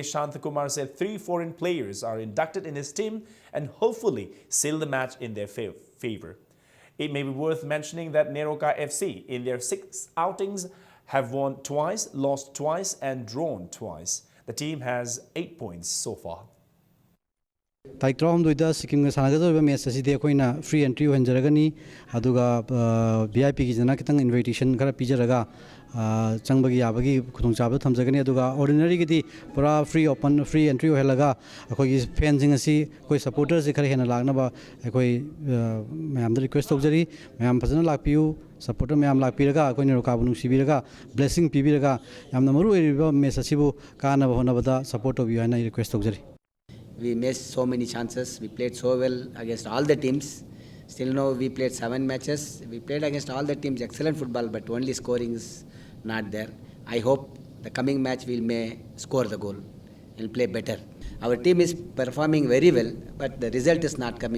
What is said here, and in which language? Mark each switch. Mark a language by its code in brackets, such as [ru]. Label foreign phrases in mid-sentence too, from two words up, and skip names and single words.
[en] Shantakumar, said 3 foreign players are inducted in his team and hopefully seal the match in their favor. It may be worth mentioning that Neroka FC, in their 6 outings, have won twice, lost twice, and drawn twice. The team has 8 points so far. [mni] Taikrom doida Sikkim ga sanagado match aside akoina [en] free entry [mni] hanjaragani aduga VIP ki jana kitang invitation kara pijaraga ꯆꯪꯕꯒꯤ ꯌꯥꯕꯒꯤ ꯈꯨꯗꯣꯡꯆꯥꯕꯗꯨ ꯊꯝꯖꯒꯅꯤ ꯑꯗꯨꯒ ꯑꯣꯔꯗꯤꯅꯔꯤꯒꯤꯗꯤ ꯄꯨꯔꯥ [en] free open free entry [mni] ꯑꯣꯏꯍꯜꯂꯒ ꯑꯩꯈꯣꯏꯒꯤ ꯐꯦꯟꯁꯤꯡ ꯑꯁꯤ ꯑꯩꯈꯣꯏ ꯁꯄꯣꯔꯇꯔꯁꯤ ꯈꯔ ꯍꯦꯟꯅ ꯂꯥꯛꯅꯕ ꯑꯩꯈꯣꯏ ꯃꯌꯥꯝꯗ ꯔꯤꯀ꯭ꯋꯦꯁ ꯇꯧꯖꯔꯤ ꯃꯌꯥꯝ ꯐꯖꯅ ꯂꯥꯛꯄꯤꯌꯨ ꯁꯄꯣꯔꯇꯔ ꯃꯌꯥꯝ ꯂꯥꯛꯄꯤꯔꯒ ꯑꯩꯈꯣꯏ ꯅꯦꯔꯣꯀꯥꯕꯨ ꯅꯨꯡꯁꯤꯕꯤꯔꯒ ꯕ꯭ꯂꯦꯁꯤꯡ ꯄꯤꯕꯤꯔꯒ ꯌꯥꯝꯅ ꯃꯔꯨ ꯑꯣꯏꯔꯤꯕ ꯃꯦꯠꯆ ꯑꯁꯤꯕꯨ ꯀꯥꯅꯕ ꯍꯣꯠꯅꯕꯗ ꯁꯄꯣꯔꯠ ꯇꯧꯕꯤꯌꯨ ꯍꯥꯏꯅ ꯑꯩ ꯔꯤꯀ꯭ꯋꯦꯁ ꯇꯧꯖꯔꯤ. [en] We missed so many chances. We played so well against all the teams. Still now we played 7 matches. We played against all the teams excellent football, but only scoring is not there. I hope the coming match we may score the goal and play better. Our team is performing very well, but the result is not coming.